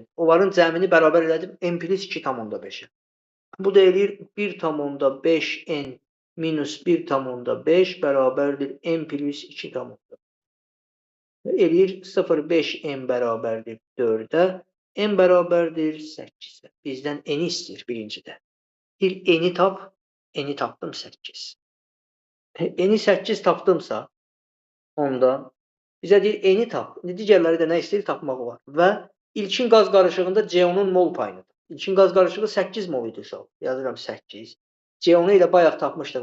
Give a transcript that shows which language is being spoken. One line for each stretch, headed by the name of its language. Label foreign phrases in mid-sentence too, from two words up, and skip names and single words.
Azerbaijani: Onların cəmini bərabər elədim N+2,5. Bu da eləyir 1,5N-1,5 bərabərdir N+2,5. Eləyir 0,5N bərabərdir 4-ə. N bərabərdir 8-ə. Bizdən N istəyir birincidə. N-i tap, N-i tapdım 8. N-i 8 tapdımsa, onda bizə deyir N-i tap. Digərləri də nə istəyir? Tapmaq var. Və ilkin qaz qarışığında CO-nun mol payıdır. İlkin qaz qarışığı 8 mol idi uşaq. Yazıram 8. CO-nu ilə bayaq tapmışdıq.